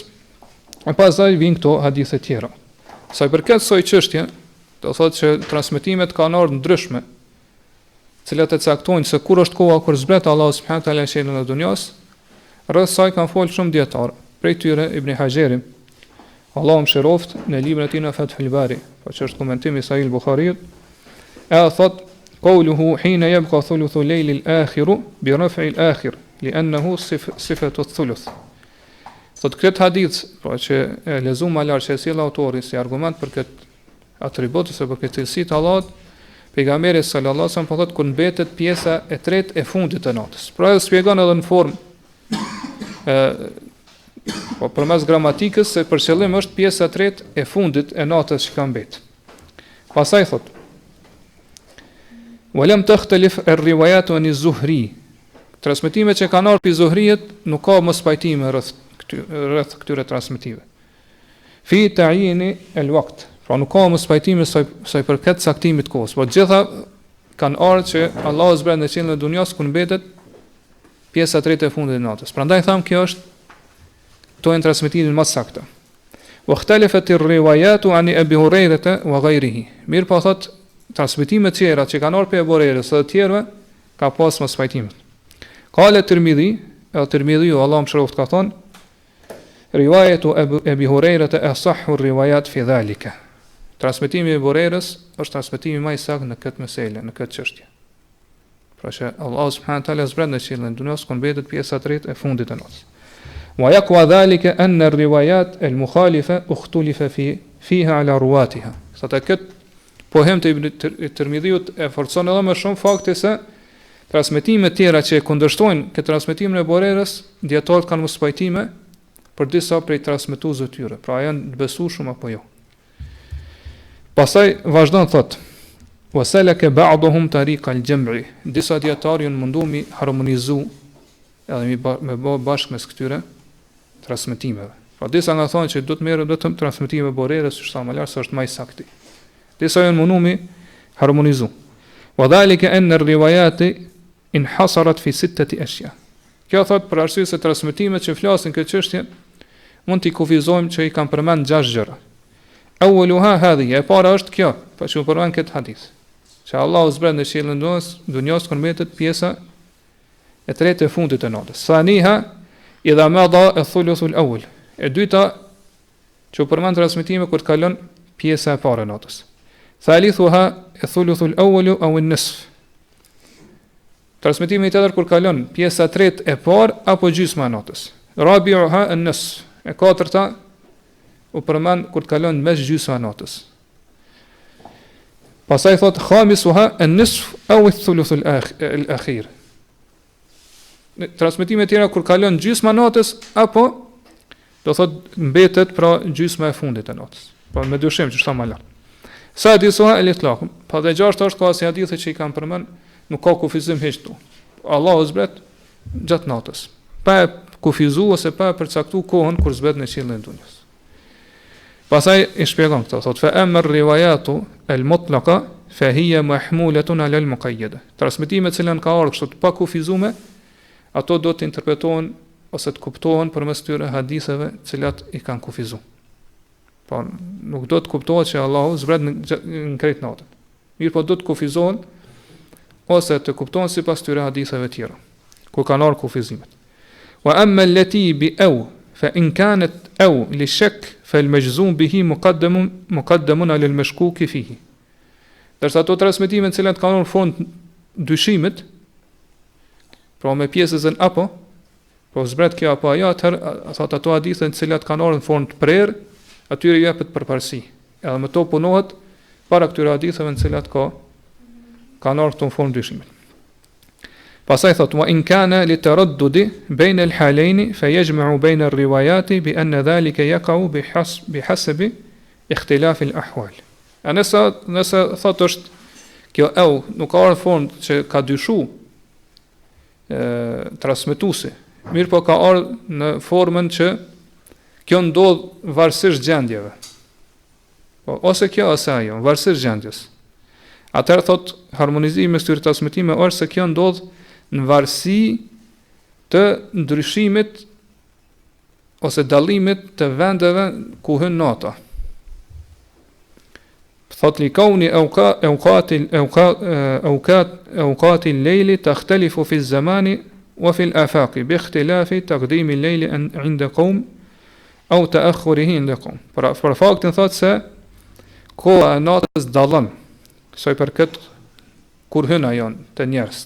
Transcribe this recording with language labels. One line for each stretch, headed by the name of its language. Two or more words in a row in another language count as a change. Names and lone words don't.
Albanian: E pastaj vijnë këto hadithe tjera. Sa i përket kësaj çështje, do thotë që transmetimet kanë ardhur ndryshme, cilat e caktojnë se kur është koha kur zbret Allahu
Arabic: سبحانه وتعالى
Albanian: qiellin e dunjas. Rreth saj kanë folur shumë dietar, prej tyre Ibn Hajeri, Allahu mëshiroft, në librin e tij në Fathul Bari, po që është komentimi i Sahih Buhariut, e thot
Arabic: قوله حين يبقى ثلث الليل الآخر برفع الآخر لأنه صفة الثلث.
Albanian: Thot këtë hadith, po që e lexuam më lart që sjell autori si argument për këtë atribut ose për këtë cilësi të Allahut, pejgamberi
Arabic: صلى الله عليه وسلم
Albanian: po thot kur mbetet pjesa e tretë e fundit të natës. Pra e shpjegon edhe në formë Po përmes gramatikës se për qëllim është pjesa e tretë e fundit e natës që ka mbet. Pastaj thot:
Arabic: "ولم تختلف الروايات عن الزهري."
Albanian: Transmetimet që kanë ardhur pi Zuhrijet nuk ka mos pajtime rreth këtyre transmetimeve.
Arabic: في تعيين الوقت.
Albanian: Pra nuk ka mos pajtime sa i përket saktimit kohës, por gjitha kanë ardhur që Allahu zbret në qiellin e dunjas ku mbetet pjesa e tretë e fundit e natës. Prandaj tham kjo është to janë transmetimin më saktë.
Arabic: واختلفت الروايات عن أبي هريرة وغيره.
Albanian: Mir po thot transmetimet tjera që kanë ardhur pe Abu Hurairës së të tjerëve ka pas mos pajtime.
Arabic: قال الترمذي، الترمذي
Albanian: Allahu mëshiroft ka thon,
Arabic: رواية أبي هريرة أصح الروايات في ذلك.
Albanian: Transmetimi i Abu Hurairës është transmetimi më i saktë në këtë meselë, në këtë çështje. Pra që Allah
Arabic: سبحانه وتعالى
Albanian: zbret në qiellin e dunjas ku mbetet pjesa e tretë e fundit të natës.
Arabic: ويقوي ذلك أن الروايات المخالفة اختلف فيها على رواتها.
Albanian: Sota kët pohem të Ibn Tirmidhiut e forcon edhe më shumë fakti se transmetimet tjera që kundërshtojnë këtë transmetimin e Abu Hurairës, dietarët kanë mos pajtime për disa prej transmetuesve të tyre. Pra janë të besueshëm apo jo. Pastaj vazhdon thot:
Arabic: "وسلك بعضهم طريق الجمع."
Albanian: Disa dietarë janë mundu mi harmonizu edhe me bë bashkë mes këtyre transmetimeve. Pra disa nga thonë që do të merret vetëm transmetimi e Abu Hurairës, që sa më lart se është më i saktë. Disa janë mundu mi harmonizu.
Arabic: وذلك أن الروايات انحصرت في ستة أشياء.
Albanian: Kjo thot për arsye se transmetimet që flasin këtë çështje mund t'i kufizojmë që i kanë përmend 6 gjëra.
Arabic: أولها هذه,
Albanian: e para është kjo, pa që përmend këtë hadith. Që Allahu zbret në qiellin e dunjas kur mbetet pjesa e tretë e fundit të natës.
Arabic: ثانيها إذا مضى الثلث الأول.
Albanian: E dyta që përmend transmetime kur të kalon pjesa e parë e natës.
Arabic: ثالثها الثلث الأول أو النصف.
Albanian: Transmetimi i tjetër kur kalon pjesa e tretë e parë apo gjysma e natës.
Arabic: رابعها النصف.
Albanian: E katërta u përmend kur të kalon mes gjysma e natës. Pastaj thot
Arabic: خامسها النصف أو الثلث الآخر.
Albanian: Transmetime tjera kur kalon gjysma e natës apo do thot mbetet pra gjysma e fundit e natës. Po me dyshim që më lart.
Arabic: سادسها الإطلاق.
Albanian: Pa dhe gjashtë është ka si hadithe që i kanë përmend, nuk ka kufizim hiç këtu. Allahu zbret gjatë natës. Pa kufizu ose pa përcaktu kohën kur zbret në qiellin e dunjas. Pastaj i shpjegon këto, thot
Arabic: فأما الرواية المطلقة فهي محمولة على المقيدة.
Albanian: Transmetimet që kanë ardhur kështu pa kufizuar, ato do të interpretohen ose të kuptohen përmes këtyre haditheve të cilat i kanë kufizuar. Po nuk do të kuptohet që Allahu zbret në krejt natën. Mirë po do të kufizohen ose të kuptohen sipas këtyre haditheve tjera, ku kanë ardhur kufizimet.
Arabic: وأما التي بأو فإن كانت أو للشك فالمجزوم به مقدم على المشكوك فيه.
Albanian: Derisa ato transmetime të cilat kanë në fund dyshimit, pra me pjesën apo, po zbret kjo apo ajo, atëherë thot ato hadithe të cilat kanë ardhur në fund prerë, atyre jepet përparësi. Edhe me to punohet para këtyre haditheve të cilat kanë ardhur në fund dyshimit. Pastaj thot
Arabic: وإن كان للتردد بين الحالين فيجمع بين الروايات بأن ذلك يقع بحسب اختلاف الأحوال.
Albanian: Nëse thot është kjo nuk ka ardhur në fund që ka dyshu transmetuesi, mirë po ka ardhur në formën që kjo ndodh varësisht gjendjeve. Po ose kjo ose ajo, varësisht gjendjes. Atëherë thot harmonizimi me këtyre transmetime është se kjo ndodh në varësi të ndryshimit ose dallimit të vendeve ku hyn nata.
Arabic: Thot لكون أوقات الليل تختلف في الزمان وفي الآفاق باختلاف تقديم الليل عند قوم أو تأخره عند قوم.
Albanian: Për faktin thot se koha e natës dallon, sa i përket kur hyn ajo të njerëzit.